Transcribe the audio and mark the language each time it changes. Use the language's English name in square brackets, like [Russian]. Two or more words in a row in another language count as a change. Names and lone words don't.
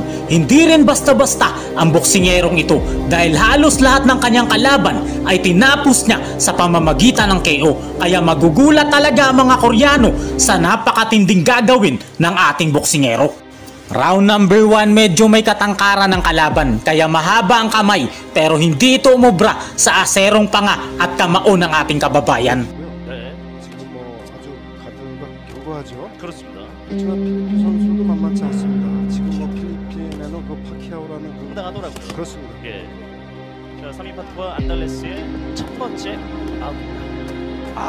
[Filipino] Hindi rin basta-basta ang boksingerong ito dahil halos lahat ng kanyang kalaban ay tinapos niya sa pamamagitan ng KO kaya magugulat talaga ang mga Koreano sa napakatinding gagawin ng ating boksingero. [English] Round number [Filipino] 1 medyo may katangkaran ng kalaban kaya mahaba ang kamay pero hindi ito umubra sa aserong panga at kamao ng ating kababayan. [Korean] 네, 지금 아주 가드가 견고하죠. 그렇습니다. 그렇지만 필리핀 선수도 만만치 않습니다. 지금 필리핀에는 그 파키아오라는 상당하더라고요. 그렇습니다. 예. 자, 3인파트와 안달레스의 첫 번째 아웃입니다.